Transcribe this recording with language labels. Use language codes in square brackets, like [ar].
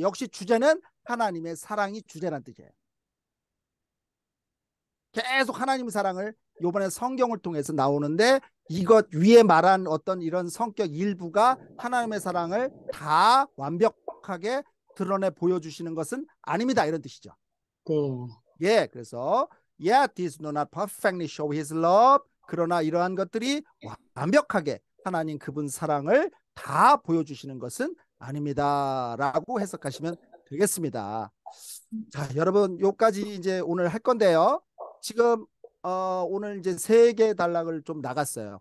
[ko] 역시 주제는 하나님의 사랑이 주제란 뜻이에요. 계속 하나님의 사랑을 이번에 성경을 통해서 나오는데 이것 위에 말한 어떤 이런 성격 일부가 하나님의 사랑을 다 완벽하게 드러내 보여주시는 것은 아닙니다. 이런 뜻이죠. 네. 예, 그래서 [en] yet these do not perfectly show his love. [ko] 그러나 이러한 것들이 완벽하게 하나님 그분 사랑을 다 보여주시는 것은 아닙니다. 라고 해석하시면 되겠습니다. 자, 여러분 요까지 이제 오늘 할 건데요. 지금 오늘 이제 3개 단락을 좀 나갔어요.